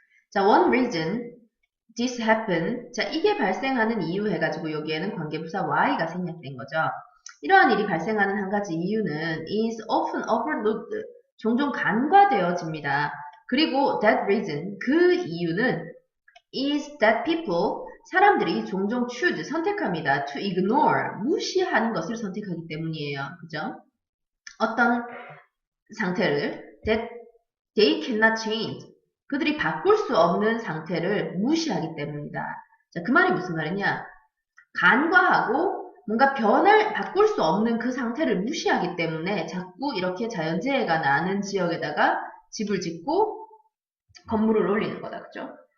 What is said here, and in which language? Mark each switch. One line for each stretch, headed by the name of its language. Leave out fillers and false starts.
English: 자, one reason this happened.
Korean: 자, 이게 발생하는 이유 해가지고 여기에는 관계부사 why가 생략된 거죠. 이러한 일이 발생하는 한 가지 이유는 is often overlooked. 종종 간과되어집니다. 그리고 that reason, 그 이유는 is that people, 사람들이 종종 choose, 선택합니다. to ignore, 무시하는 것을 선택하기 때문이에요. 그죠?
English: 어떤 상태를 that they cannot change.
Korean: 그들이 바꿀 수 없는 상태를 무시하기 때문이다. 자, 그 말이 무슨 말이냐? 간과하고 뭔가 바꿀 수 없는 그 상태를 무시하기 때문에 자꾸 이렇게 자연재해가 나는 지역에다가 집을 짓고 건물을 올리는 거다. 그죠?